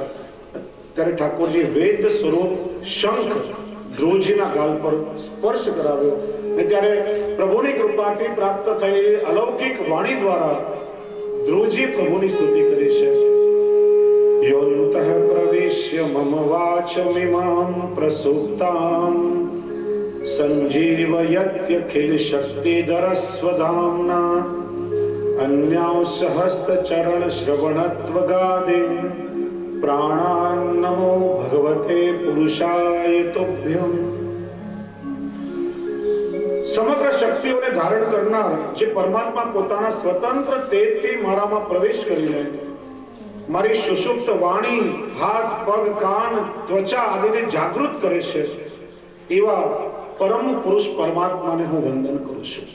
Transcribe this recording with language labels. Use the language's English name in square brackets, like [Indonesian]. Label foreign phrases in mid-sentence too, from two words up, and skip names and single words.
[Gujarati] ત્યારે ઠાકોરજી વેદ સ્વરૂપ શંખ ધ્રુવજીના ગાલ પર સ્પર્શ કરાવ્યો અને ત્યારે પ્રભુની કૃપાથી પ્રાપ્ત થઈ અલૌકિક વાણી દ્વારા ધ્રુવજી પ્રભુની સ્તુતિ કરી છે. [Sanskrit] યોन्तઃ પ્રવેશ્ય મમ વાચમિમાં પ્રસુપ્તાં સંજીવયત્યખિલ શક્તિધરસ્વધામ્ના अन्यांसहस्तचरण श्रवणत्वगादिं प्राणान्नमो भगवते पुरुषाय तुभ्यं. [Gujarati] સમગ્ર શક્તિઓને ધારણ કરનાર જે પરમાત્મા પોતાના સ્વતંત્ર તેજથી મારામાં પ્રવેશ કરી લે, મારી સુષુપ્ત વાણી, હાથ, પગ, કાન, ત્વચા આદિને જાગૃત કરે છે, એવા પરમ પુરુષ પરમાત્માને હું વંદન કરું છું.